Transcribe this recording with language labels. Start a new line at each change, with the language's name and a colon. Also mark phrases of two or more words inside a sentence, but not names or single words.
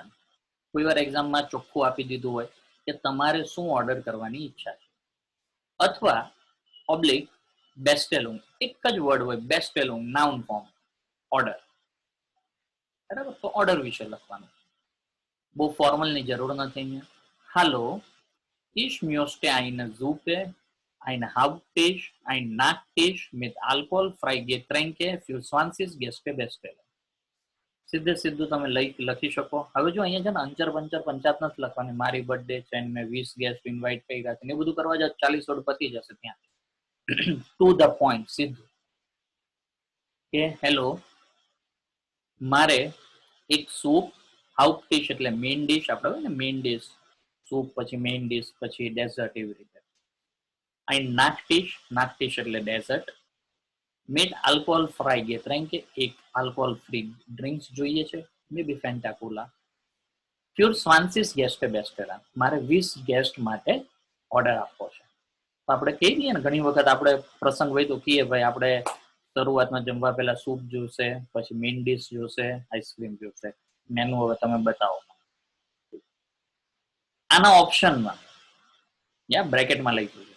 Gujarati: કોઈ વાર એક્ઝામમાં ચોખ્ખું આપી દીધું હોય કે તમારે શું ઓર્ડર કરવાની ઈચ્છા છે, અથવા ઓબ્લિક બેસ્ટેલુંગ, એક જ વર્ડ હોય બેસ્ટેલુંગ,
English: noun form,
Gujarati: ઓર્ડર. બરાબર, તો ઓર્ડર વિશે લખવાનું, બહુ ફોર્મલની જરૂર નથી અહીંયા.
German: હાલો, ich möchte eine Suppe, ein Haupttisch, ein Nachtisch mit alkoholfreie Getränke für 20 Gäste bestellen.
Gujarati: સીધે સીધું તમે લખી શકો. હવે જો અહીંયા છે ને અંચર પંચર પંચાત નથી લખવાની, મારી બર્થડે છે મેં 20
English: guest invite
Gujarati: કર્યા છે એ બધું કરવા જાય 40 વર્ડ પતી જશે ત્યાં.
English: to the point,
Gujarati: સીધું કે હેલો, મારે એક સૂપ, હાઉપ ડિશ એટલે
English: main dish,
Gujarati: આપણે હોય ને
English: main dish,
Gujarati: સૂપ પછી
English: main dish
Gujarati: પછી ડેઝર્ટ, એવી રીતે.
German: ein Nachtisch, Nachtisch એટલે ડેઝર્ટ. mit alcohol frei Getränke,
Gujarati: એક
English: alcohol free drinks
Gujarati: જોઈએ છે,
English: may be
Gujarati: ફેન્ટા કોલા.
German: für 20 Gäste bestellen,
Gujarati: મારે 20 ગેસ્ટ માટે ઓર્ડર આપવો છે. તો આપણે કહી દઈએ ને, ઘણી વખત આપણે પ્રસંગ હોય તો કહીએ ભાઈ આપણે શરૂઆતમાં જમવા પહેલા સૂપ જોશે, પછી
English: main dish
Gujarati: જોશે, આઈસ્ક્રીમ જોશે, મેનુ હવે તમે બતાવો. આના ઓપ્શનમાં બ્રેકેટમાં લખી દો.